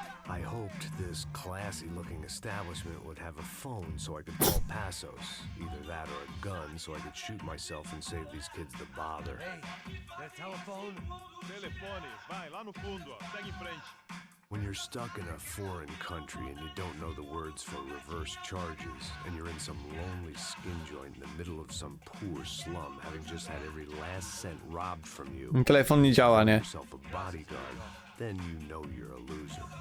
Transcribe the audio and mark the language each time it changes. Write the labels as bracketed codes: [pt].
[en] I hoped this classy-looking establishment would have a phone so I could call Passos. Either that or a gun so I could shoot myself and save these kids the bother. Hey, that telephone? [pt] Telefone, vai lá no fundo, ó. Segue em frente. [en] When you're stuck in a foreign country and you don't know the words for reverse charges, and you're in some lonely skin joint in the middle of some poor slum, having just had every last cent robbed from you, [pl] Telefon nie działa, nie? [en] yourself a bodyguard, then you know you're a loser.